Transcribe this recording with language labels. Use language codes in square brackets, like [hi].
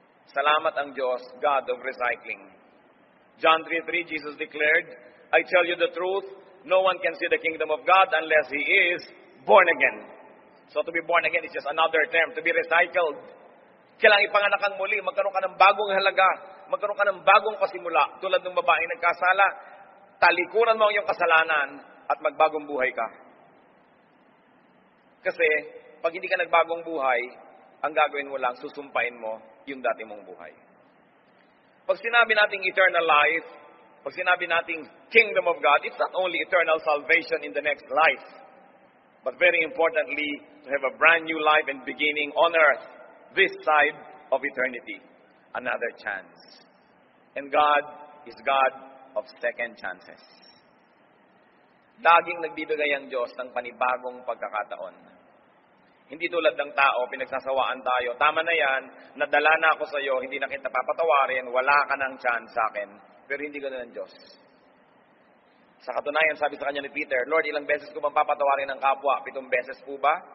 [tl] Salamat ang Diyos, [en] God of recycling. John 3:3, Jesus declared, "I tell you the truth, no one can see the kingdom of God unless he is born again." So to be born again is just another term, to be recycled. [tl] Kailangan ipanganak kang muli, magkaroon ka ng bagong halaga, magkaroon ka ng bagong pasimula. Tulad ng babaeng nagkasala, talikuran mo ang iyong kasalanan at magbagong buhay ka. Kasi, pag hindi ka nagbagong buhay, ang gagawin mo lang, susumpain mo yung dati mong buhay. Pag sinabi nating eternal life, pag sinabi nating [en] kingdom of God, it's not only eternal salvation in the next life, but very importantly, to have a brand new life and beginning on earth, this side of eternity. Another chance. And God is God of second chances. [tl] Laging nagbibigay ang Diyos ng panibagong pagkakataon. Hindi tulad ng tao, pinagsasawaan tayo. Tama na yan, nadala na ako sa iyo, hindi na kita papatawarin, wala ka ng chance sa akin. Pero hindi ganoon ang Diyos. Sa katunayan, sabi sa kanya ni Peter, "Lord, ilang beses ko bang papatawarin ng kapwa? 7 beses po ba?"